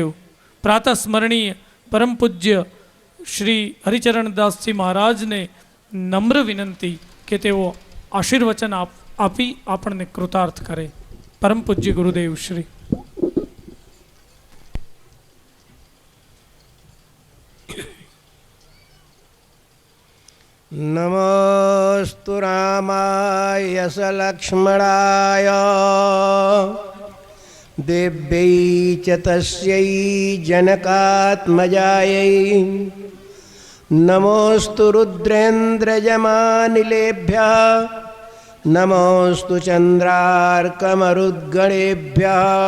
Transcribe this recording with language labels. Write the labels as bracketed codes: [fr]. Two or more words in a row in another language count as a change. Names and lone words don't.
[gu] પ્રાતઃસ્મરણીય પરમ પૂજ્ય શ્રી હરિચરણદાસજી મહારાજને નમ્ર વિનંતી કે તેઓ આશીર્વચન આપી આપણને કૃતાર્થ કરે. પરમ પૂજ્ય ગુરુદેવ શ્રી. [sa] નમો नमोऽस्तु रामाय सलक्ष्मणाय देव्यै च तस्यै जनकात्मजायै नमोऽस्तु रुद्रेन्द्रयमानिलेभ्यः नमोऽस्तु चन्द्रार्कमरुद्गणेभ्यः